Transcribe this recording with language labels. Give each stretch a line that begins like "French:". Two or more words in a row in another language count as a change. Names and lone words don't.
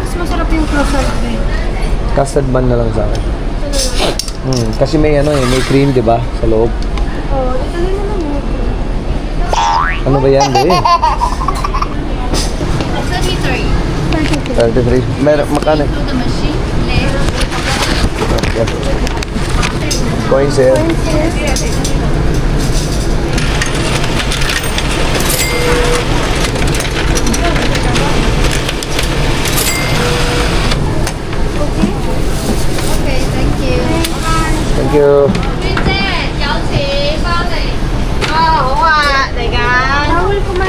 Filipino: Mas masarap yung croissant
English: Custard bun
Filipino: na lang sa akin. Kasi may ano may cream, di ba? Sa loob. Oh, ito na naman. Ano ba yan, be? 33. 33. Meron, makano? Okay.
English: Coins here. Okay, thank you. Thank you.
Cantonese: 娟姐，有錢幫你。哦，好啊，嚟㗎。
Filipino: Bawal kumain.